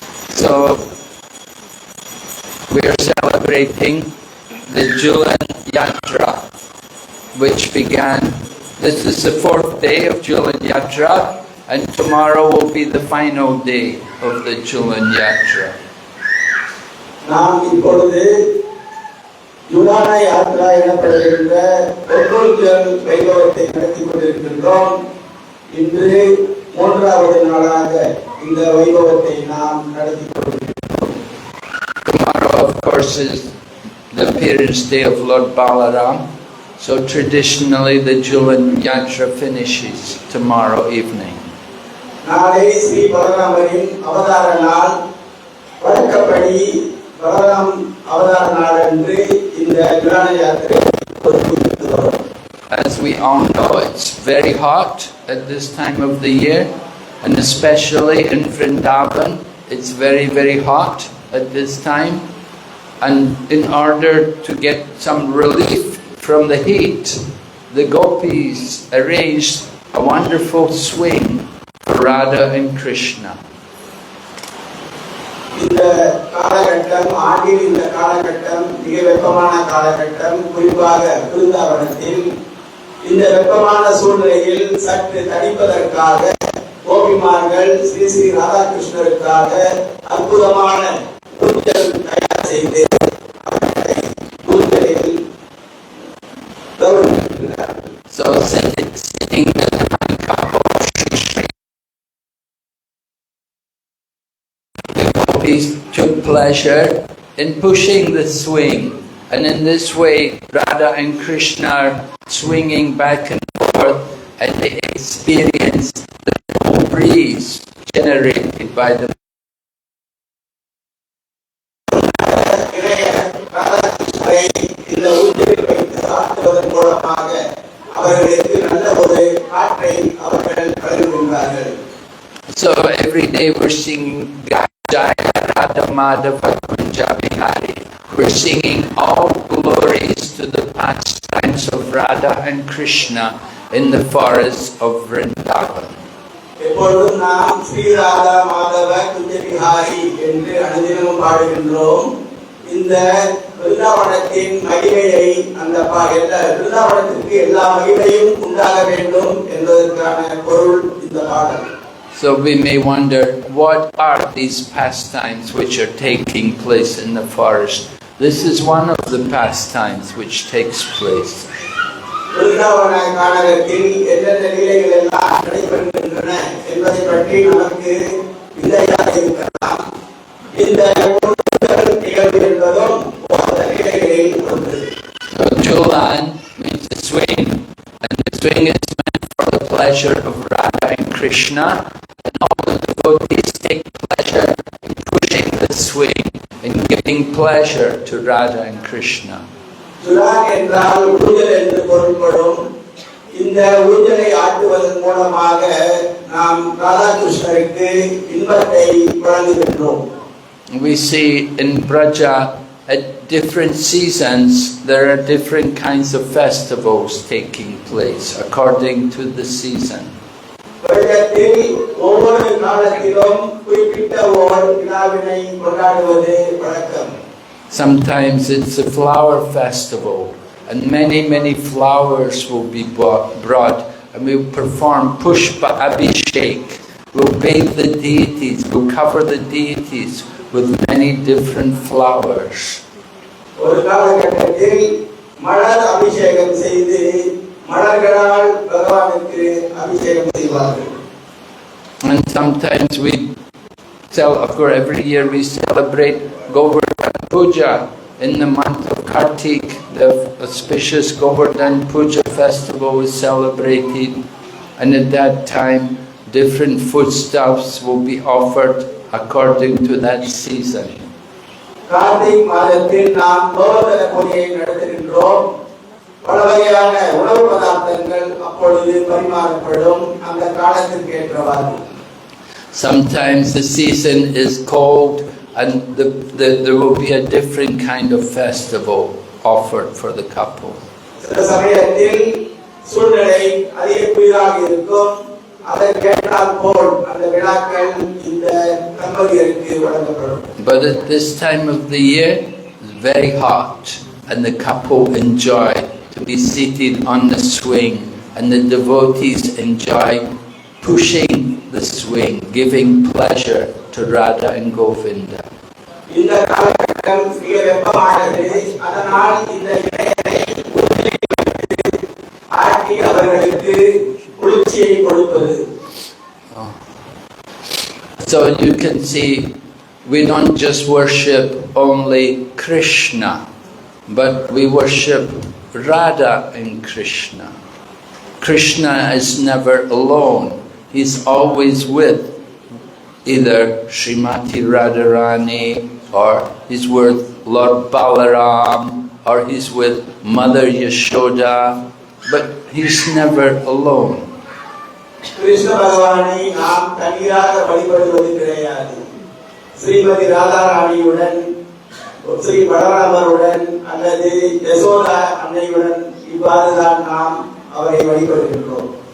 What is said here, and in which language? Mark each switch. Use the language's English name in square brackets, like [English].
[English] So we are celebrating the Julan Yatra, which began. This is the 4th day of Julan Yatra, and tomorrow will be the final day of the Julan Yatra. [Tamil] நாம் இப்பொழுது ஜுலான யாத்ரா எனப்படுகின்ற பொருள் வைபவத்தை நடத்தி கொண்டிருக்கின்றோம். இன்று 3வது நாளாக இந்த வைபவத்தை நாம் நடத்தி கொண்டிருக்கிறோம். [English] Tomorrow, of course, is the appearance day of Lord Balaram. So traditionally the Julan Yatra finishes tomorrow evening. [Tamil] நாளை ஸ்ரீ பலராமரின் அவதார நாள். வழக்கப்படி பலராம் அவதார நாள் அன்று இந்த ஜுலான யாத்திரை பொறுப்பேற்கிறோம். [English] As we all know, it's very hot at this time of the year, and especially in Vrindavan, it's very, very hot at this time. And in order to get some relief from the heat, the gopis arranged a wonderful swing for Radha and Krishna. [Tamil] இந்த காலகட்டம் ஆண்டின் இந்த காலகட்டம் மிக வெப்பமான காலகட்டம். குறிப்பாக பிருந்தாவனத்தில் இந்த வெப்பமான சூழ்நிலையில் சற்று தணிப்பதற்காக கோபிமார்கள் ஸ்ரீ ஸ்ரீ ராதாகிருஷ்ணருக்காக அற்புதமான ஊஞ்சல் தயார் செய்து அவர்களை ஊஞ்சலில் கௌரவிக்கிறார். [English] So singing the gopis took pleasure in pushing the swing, and in this way Radha and Krishna are swinging back and forth, and they experience the cool breeze generated by the [Tamil] இந்த ஊஞ்சலில் வைத்து ஆட்டுவதன் மூலமாக அவர்களுக்கு நல்ல ஒரு காற்றை அவர்கள் பகிர்கின்றார்கள். [English] So every day we're singing Jaya Radha Madhava Kunja Bihari. We're singing all glories to the pastimes of Radha and Krishna in the forests of Vrindavan. [Tamil] எப்பொழுதும் நாம் ஸ்ரீ ராதா மாதவ குஞ்ச பிஹாரி என்று அனுதினமும் பாடுகின்றோம். இந்த பிருந்தாவனத்தின் மகிமையை அந்த பிருந்தாவனத்திற்கு எல்லா மகிமையும் உண்டாக வேண்டும் என்பதற்கான பொருள் இந்த பாடல். [English] So we may wonder, what are these pastimes which are taking place in the forest? This is one of the pastimes which takes place. [Tamil] Brindavan கானகத்தில் எந்தெந்த நிலைகள் எல்லாம் நடைபெறுகின்றன என்பதை பற்றி நமக்கு விதையாக இருக்கலாம். இந்த நிகழ்வு என்பதும் அந்த நிலைகளில் ஒன்று. [English] So Julan means the swing, and the swing is meant for the pleasure of Radha and Krishna, and all the devotees take pleasure in pushing the swing and giving pleasure to Radha and Krishna. [Tamil] Jhulan என்றால் ஊஞ்சல் என்று பொருள்படும். இந்த ஊஞ்சலை ஆட்டுவதன் மூலமாக நாம் ராதாகிருஷ்ணருக்கு இன்பத்தை வழங்குகின்றோம். [English] We see in Braja at different seasons there are different kinds of festivals taking place according to the season. [Tamil] வருடத்தில் ஒவ்வொரு காலத்திலும் குறிப்பிட்ட ஒரு விழாவினை கொண்டாடுவது வழக்கம். [English] Sometimes it's a flower festival, and many flowers will be brought, and we'll perform Pushpa Abhishek. We'll bathe the deities, we'll cover the deities with many different flowers. [Tamil] ஒரு காலகட்டத்தில் மலர் அபிஷேகம் செய்து மலர்களால் பகவானுக்கு அபிஷேகம் செய்வார்கள். [English] And sometimes we of course every year we celebrate Govardhan Puja in the month of Kartik. The auspicious Govardhan Puja festival is celebrated, and at that time different foodstuffs will be offered according to that season. [Tamil] Karthik மாதத்தில் நாம் கோவர்தன பூஜையை நடத்துகின்றோம். பல வகையான உணவு பதார்த்தங்கள் அப்பொழுது பரிமாறப்படும் அந்த காலத்திற்கு ஏற்றவாறு. [English] Sometimes the season is cold and there will be a different kind of festival offered for the couple. [Tamil] சில சமயத்தில் சூழ்நிலை அதிக குளிராக இருக்கும். அதற்கேற்றால் போல் அந்த விழாக்கள் இந்த தம்பதியருக்கு வழங்கப்படும். [English] But at this time of the year it's very hot and the couple enjoy to be seated on the swing, and the devotees enjoy pushing the swing, giving pleasure to Radha and Govinda. [Tamil] இந்த காலகட்டம் மிக வெப்பமானது. அதனால் இந்த இணையரை ஆட்டி அவர்களுக்கு குளிர்ச்சியை கொடுப்பது. [English] So you can see we don't just worship only Krishna, but we worship Radha and Krishna. Krishna is never alone. He's always with either Srimati Radharani, or he's with Lord Balaram, or he's with Mother Yashoda, but he's never alone. [Tamil] Krishna பகவானை நாம் தனியாக வழிபடுவது கிடையாது. ஸ்ரீமதி ராதாராணியுடன், ஸ்ரீ பலராமருடன் அல்லது யசோதா அன்னையுடன் இவ்வாறுதான் நாம் அவரை வழிபடுகின்றோம்.